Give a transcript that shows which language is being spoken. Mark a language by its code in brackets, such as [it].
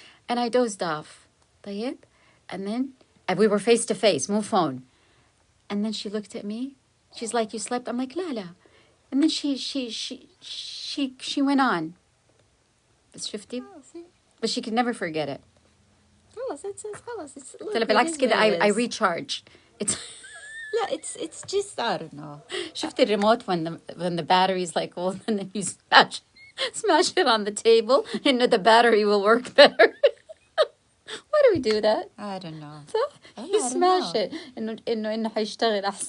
[en] And I dozed off. طيب? And then we were face to face, مو phone. And then she looked at me. She's like, you slept? I'm like, [ar] لا لا. [en] And then she went on. [ar] بس شفتي؟ [en] But she could never forget it. [ar] خلاص [en] it's [ar] قلت لها بالعكس كده I recharge. [en] لا it's just I don't know. [ar] شفتي الريموت [en] when the battery is like old and then you smash it on the table and the battery will work better. Why do we do that? I don't know. You smash it [ar] إنه حيشتغل أحسن.